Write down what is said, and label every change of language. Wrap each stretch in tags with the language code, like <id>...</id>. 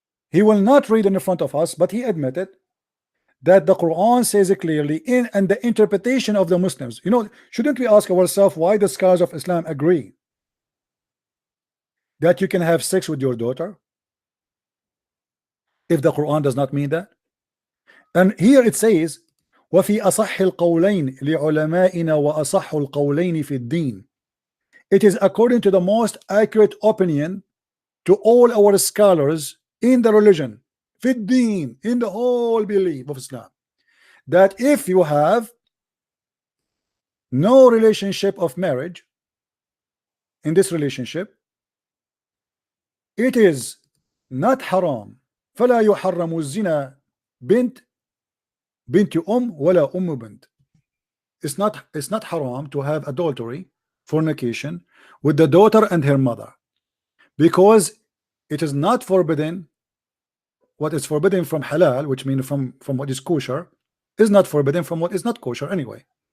<en>He will not read in front of us, but he admitted that the Quran says it clearly in and the interpretation of the Muslims. You know, shouldn't we ask ourselves why the scholars of Islam agree that you can have sex with your daughter if the Quran does not mean that?</en> <ar>And here it says وفي أصح القولين لعلمائنا وأصح القولين في الدين.</ar> <en>It is according to the most accurate opinion to all our scholars in the religion,</en> <ar>في الدين,</ar> <en>in the whole belief of Islam, that if you have no relationship of marriage in this relationship, it is not haram.</en> <ar>فلا يحرم الزنا بنت ولا بنت.</ar> <en>It's not haram to have adultery, fornication with the daughter and her mother, because it is not forbidden. What is forbidden from halal, which means from what is kosher, is not forbidden from what is not kosher anyway.</en>